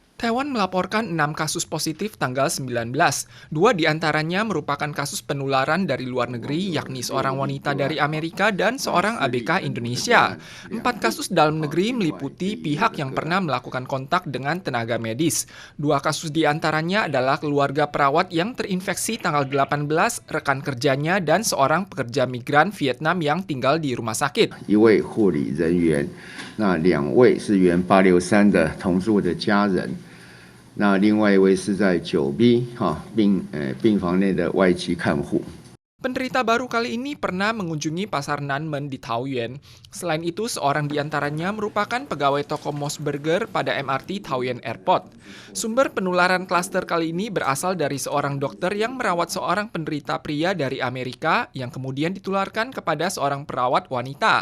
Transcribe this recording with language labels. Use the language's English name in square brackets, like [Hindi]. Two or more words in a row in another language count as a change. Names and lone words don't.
[Indonesian] Taiwan melaporkan 6 kasus positif tanggal 19. Dua diantaranya merupakan kasus penularan dari luar negeri, yakni seorang wanita dari Amerika dan seorang ABK Indonesia. 4 kasus dalam negeri meliputi pihak yang pernah melakukan kontak dengan tenaga medis. 2 kasus diantaranya adalah keluarga perawat yang terinfeksi tanggal 18, rekan kerjanya, dan seorang pekerja migran Vietnam yang tinggal di rumah sakit. [Chinese] 1 位护理人员，那2位是原863的同住的家人。那另外一位是在9B 病房内的外籍看护。 [Indonesian] Penderita baru kali ini pernah mengunjungi pasar Nanmen di Taoyuan. Selain itu, seorang diantaranya merupakan pegawai toko Mos Burger pada MRT Taoyuan Airport. Sumber penularan klaster kali ini berasal dari seorang dokter yang merawat seorang penderita pria dari Amerika yang kemudian ditularkan kepada seorang perawat wanita.